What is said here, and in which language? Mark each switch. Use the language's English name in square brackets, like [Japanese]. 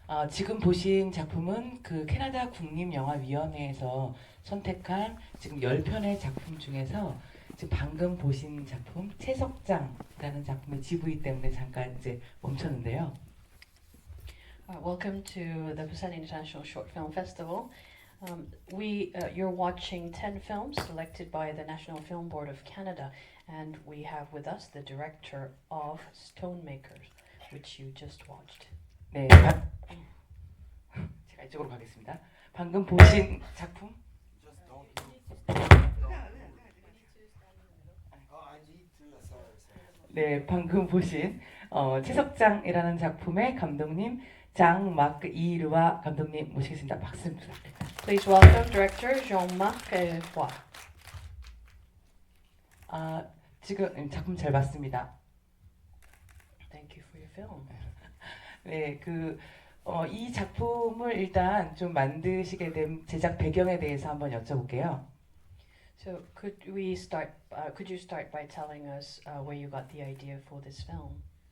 [Korean] 지금 보신 작품은 그 캐나다 국립영화위원회에서 선택한 지금 10편의 작품 중에서 지금 방금 보신 작품 채석장이라는 작품의 GV 때문에 잠깐 이제 멈췄는데요. [English] Welcome to the Busan International Short Film Festival. You're watching 10 films selected by the National Film Board of Canada, and we have with us the director of Stonemakers, which you just watched. [Korean] 네, 제가 이쪽으로 가겠습니다. 방금 보신 작품? 네, 방금 보신 채석장이라는 작품의 감독님 장 마크 이르와 감독님 모시겠습니다. 박수 부탁드립니다. [English] Please welcome director Jean-Marc Roy. [Korean] 지금 작품 잘 봤습니다. [English] Thank you for your film. [Korean] 네, 이 작품을 일단 좀 만드시게 된 제작 배경에 대해서 한번 여쭤볼게요. [English] So could you start by telling us where you got the idea for this film?